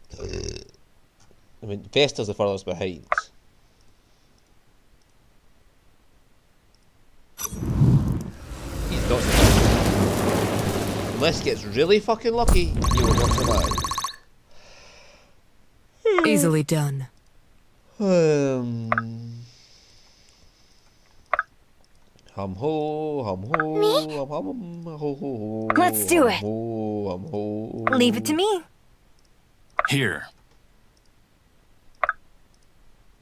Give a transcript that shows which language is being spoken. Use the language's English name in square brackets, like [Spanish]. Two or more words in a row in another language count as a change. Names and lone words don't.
[English] I mean, Vester's the furthest behind. He's not surviving. Unless he gets really fucking lucky, he will not survive. Easily done. Hum ho, hum ho, Me? hum hum ho ho ho. Let's do it. Hum ho. Leave it to me. Here.